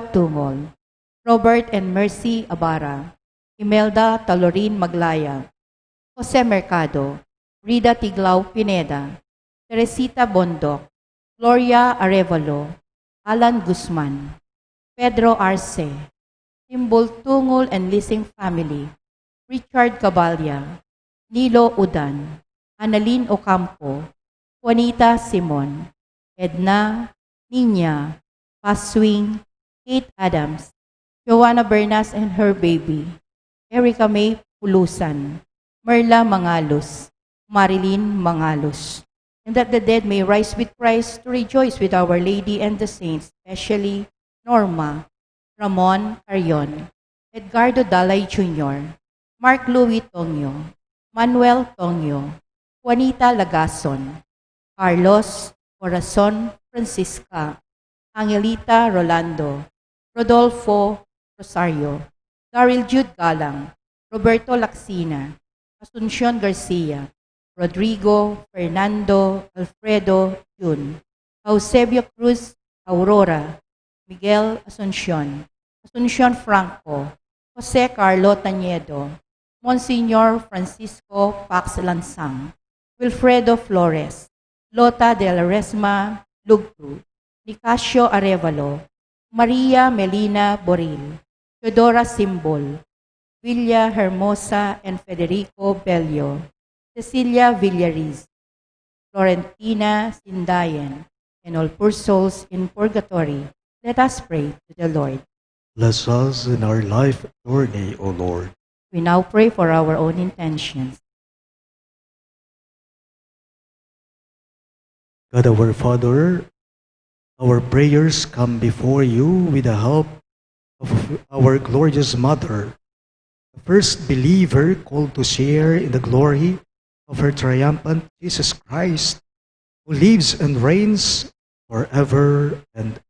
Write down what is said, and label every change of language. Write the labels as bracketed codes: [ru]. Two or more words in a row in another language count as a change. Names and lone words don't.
[en] Tungol, Robert and Mercy Abara, Imelda Talorin Maglaya, Jose Mercado, Rida Tiglao Pineda, Teresita Bondoc, Gloria Arevalo, Alan Guzman, Pedro Arce, Simbol Tungol and Lising family, Richard Cabalya, Nilo Udan, Annalyn Ocampo, Juanita Simon, Edna, Nina, Paswing, Kate Adams, Joanna Bernas and her baby, Erica May Pulusan, Merla Mangalos, Marilyn Mangalos, and that the dead may rise with Christ to rejoice with Our Lady and the saints, especially Norma, Ramon Carion, Edgardo Dalay Jr., Mark Louis Tongyo, Manuel Tongyo, Juanita Lagason, Carlos Corazon Francisca, Angelita Rolando, Rodolfo Rosario, Daryl Jude Galang, Roberto Laxina, Asuncion Garcia, Rodrigo, Fernando, Alfredo, Jun, Eusebio Cruz, Aurora, Miguel Asuncion, Asuncion Franco, Jose Carlo Tañedo, Monsignor Francisco Pax Lansang, Wilfredo Flores, Lota de la Resma Lugtu, Nicasio Arevalo, Maria Melina Boril, Teodora Simbol, Villa Hermosa and Federico Bello, Cecilia Villariz, Florentina Sindayan, and all poor souls in purgatory. Let us pray to the Lord. Bless us in our life journey, O Lord. We now pray for our own intentions. God our Father, our prayers come before you with the help of our glorious Mother, the first believer called to share in the glory of her triumphant Jesus Christ, who lives and reigns forever and ever.